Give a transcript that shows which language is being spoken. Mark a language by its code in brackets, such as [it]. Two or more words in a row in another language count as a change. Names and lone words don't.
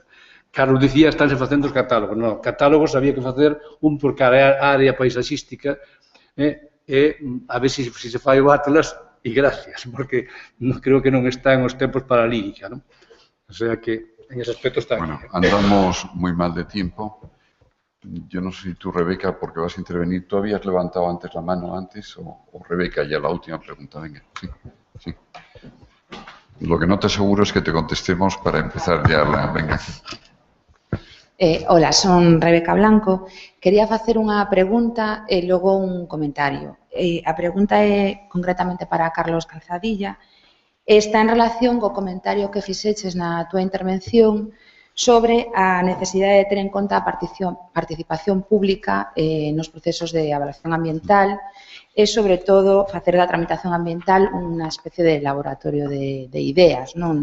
[gl] Carlos dicía, estánse facendo os catálogos. Non, catálogos había que facer un por cada área paisaxística e a ver se se fai o Atlas e gracias, porque creo que non está en os tempos para a lírica, non? [es] O sea que en ese aspecto está aquí. Bueno, andamos moi mal de tiempo. Yo no sé si tú, Rebeca, porque vas a intervenir, ¿tú habías levantado antes la mano o Rebeca ya la última pregunta? Venga, sí. Lo que no te aseguro es que te contestemos para empezar ya venga. [gl] Hola, son Rebeca Blanco. Quería facer unha pregunta e logo un comentario. A pregunta é concretamente para Carlos Calzadilla. Está en relación co comentario que fixeches na túa intervención sobre a necesidade de ter en conta a participación pública nos procesos de avaliación ambiental e, sobre todo, facer da tramitación ambiental unha especie de laboratorio de ideas, non?